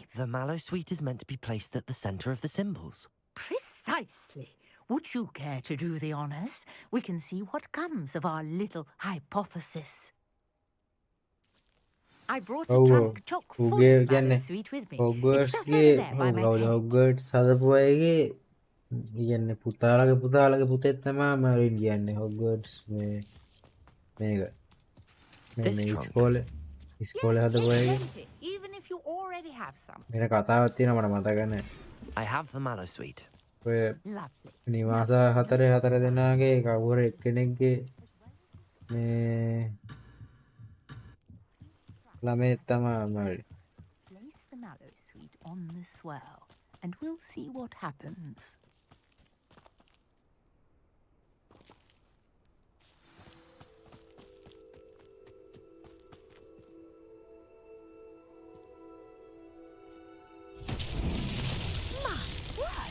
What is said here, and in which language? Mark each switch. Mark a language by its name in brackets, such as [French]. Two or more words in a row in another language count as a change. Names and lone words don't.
[English] The Mallowsweet is meant to be placed at the centre of the symbols. Precisely. Would you care to do the honours? We can see what comes of our little hypothesis. I brought a trunk chock full of Mallowsweet with me. It's just over there by my tent. [Sinhala] Hogwarts හදපු අයගේ කියන්නේ පුතාලගේ පුතෙක් තමයි මරින් කියන්නේ Hogwarts මේක ඉස්කෝලේ හදපු අයගේ [English] Even if you already have some. [Sinhala] මේක කතාවක් තියෙනවා මට මතක නැහැ. [English] I have the Mallowsweet. [Sinhala] ඔය [English] Lovely. [Sinhala] නිවාස හතර දෙනාගේ කවුරු එක්කෙනෙක්ගේ මේ ළමයෙක් තමා මරි. [English] Place the mallow sweet on the swirl, and we'll see what happens. My word!